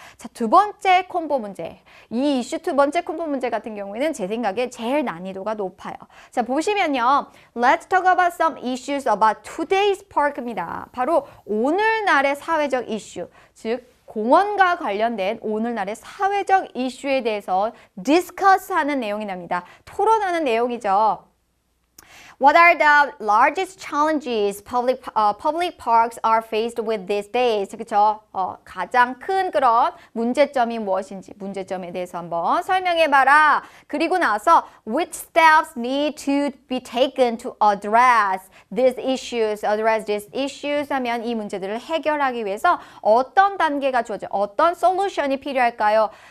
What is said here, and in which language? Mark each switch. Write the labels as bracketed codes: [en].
[ko] 자, 두 번째 콤보 문제. 이 이슈 두 번째 콤보 문제 같은 경우에는 제 생각에 제일 난이도가 높아요. 자, 보시면요. [en] Let's talk about some issues about today's park입니다. [ko] 바로 오늘날의 사회적 이슈, 즉 공원과 관련된 오늘날의 사회적 이슈에 대해서 디스커스하는 내용이 납니다. 토론하는 내용이죠. [en] What are the largest challenges public parks are faced with these days? [ko] 그쵸? 가장 큰 그런 문제점이 무엇인지 문제점에 대해서 한번 설명해봐라. 그리고 나서 [en] which steps need to be taken to address these issues [ko] 하면 이 문제들을 해결하기 위해서 어떤 단계가 주어져 어떤 솔루션이 필요할까요?